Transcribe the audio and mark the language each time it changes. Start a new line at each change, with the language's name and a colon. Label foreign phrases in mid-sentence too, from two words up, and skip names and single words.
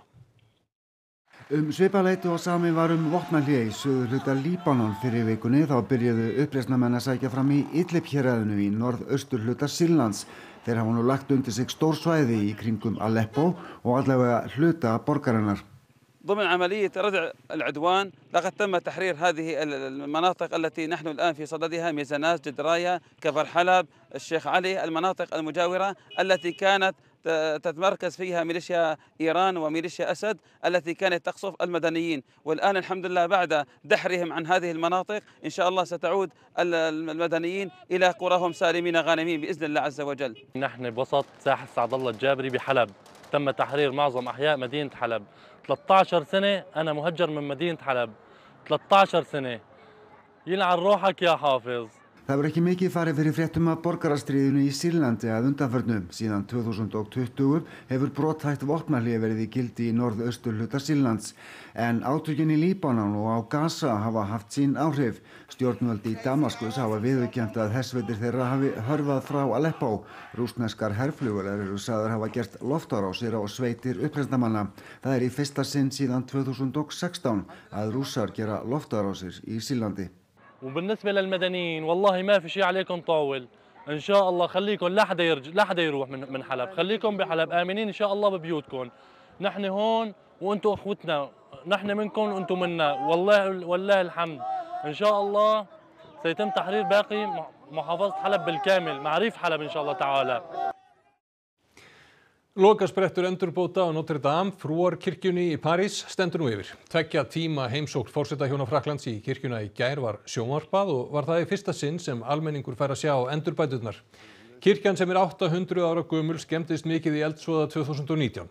Icelandic: Svipað leyti og samið var vopnahlé í suðurhluta Líbanon fyrir vikunni þá byrjuðu uppreisnarmenn að sækja fram í Idlib héraðinu í norðausturhluta Sýrlands. Þeir hafa nú lagt undir sig stór svæði í kringum Aleppo og allavega hluta borgarinnar.
Arabic: ضمن عملية ردع العدوان لقد تم تحرير هذه المناطق التي نحن الآن في صددها ميزاناز جدرايا كفر حلب الشيخ علي المناطق المجاورة التي كانت تتمركز فيها ميليشيا إيران وميليشيا أسد التي كانت تقصف المدنيين والآن الحمد لله بعد دحرهم عن هذه المناطق إن شاء الله ستعود المدنيين إلى قراهم سالمين غانمين بإذن الله عز وجل. نحن بوسط ساحة سعد الله الجابري بحلب تم تحرير معظم أحياء مدينة حلب 13 سنة أنا مهجر من مدينة حلب 13 سنة يلعن روحك يا حافظ.
Icelandic: Það ekki mikið farið fyrir fréttum af borgarastríðinu í Sýrlandi að undanförnu. Síðan 2020 hefur brothætt vopnahlé verið í gildi í norðausturhluta Sýrlands. En átökin í Líbanon og á Gaza hafa haft sín áhrif. Stjórnvöld í Damaskus hafa viðurkennt að hersveitir þeirra hafi hörfað frá Aleppo. Rússneskar herflugvélar eru sagðar hafa gert loftárásir á sveitir uppreisnarmanna. Það í fyrsta sinn síðan 2016 að Rússar gera loftárásir í Sýrlandi.
Arabic: وبالنسبة للمدنيين والله ما في شيء عليكم طاول إن شاء الله خليكم لا حدا يروح من حلب خليكم بحلب آمنين إن شاء الله ببيوتكم نحن هون وأنتم أخوتنا نحن منكم وأنتم منا والله الحمد إن شاء الله سيتم تحرير باقي محافظة حلب بالكامل معريف حلب إن شاء الله تعالى.
Icelandic: Lokasprettur endurbóta á Notre Dame frúarkirkjunni í París stendur nú yfir. 2 tíma heimsókn forsetahjóna Frakklands í kirkjuna í gær var sjónvarpað og var það í fyrsta sinn sem almenningur fær að sjá endurbæturnar. Kirkjan sem 800 ára gömul skemmdist mikið í eldsvoða 2019.